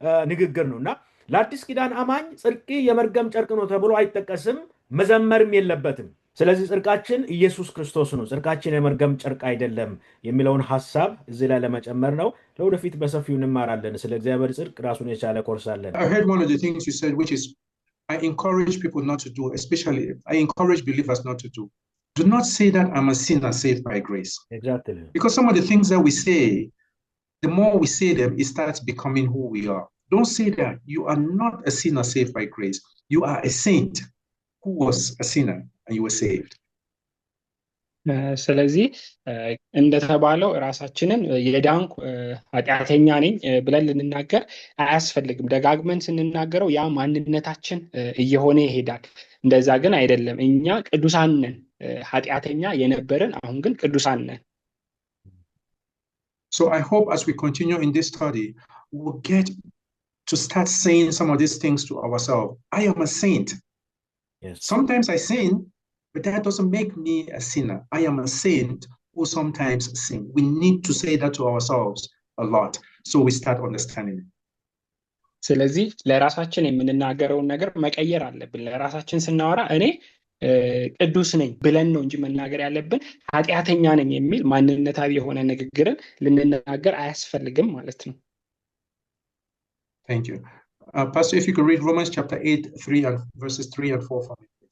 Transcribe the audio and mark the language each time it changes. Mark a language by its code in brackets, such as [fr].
[am] ንግግር ነውና ለአዲስ ኪዳን አማኝ ጽድቅ የመርገም ጨርቅ ነው ተብሎ አይጠቀስም፣ መዘመርም የለበትም። ስለዚህ ጽድቃችን ኢየሱስ ክርስቶስ ነው፣ ጽድቃችን የመርገም ጨርቅ አይደለም የሚለውን ሐሳብ እዚህ ላይ ለመጨመር ነው። ለወደፊት በሰፊው እንማራለን። ስለ እግዚአብሔር ጽድቅ ራሱን የቻለ ኮርስ አለን። [en] I heard one of the things you said, which is I encourage people not to do, especially I encourage believers not to do. Do not say that I'm a sinner saved by grace. Exactly. Because some of the things that we say, the more we say them, it starts becoming who we are. Don't say that. You are not a sinner saved by grace. You are a saint who was a sinner and you were saved. [am] ስለዚህ እንደተባለው ራሳችንን የዳንኩ ኃጢአተኛ ነኝ ብለን ልንናገር አያስፈልግም። ደጋግመን ስንናገረው ያ ማንነታችን እየሆነ ይሄዳል። እንደዛ ግን አይደለም። እኛ ቅዱሳን ነን። ኃጢአተኛ የነበርን አሁን ግን ቅዱሳን ነን። [en] So I hope as we continue in this study, we'll get to start saying some of these things to ourselves. I am a saint. Yes. Sometimes I sin, but that doesn't make me a sinner. I am a saint who sometimes sin. We need to say that to ourselves a lot, so we start understanding it. [am] ስለዚህ ለራሳችን የምንናገረውን ነገር መቀየር አለብን። ለራሳችን ስናወራ እኔ ቅዱስ ነኝ ብለን ነው እንጂ መናገር ያለብን ኃጢአተኛ ነኝ የሚል ማንነታዊ የሆነ ንግግርን ልንናገር አያስፈልግም ማለት ነው። [en] Thank you. Pastor, if you could read Romans chapter 8, 3 and verses 3 and 4 for me.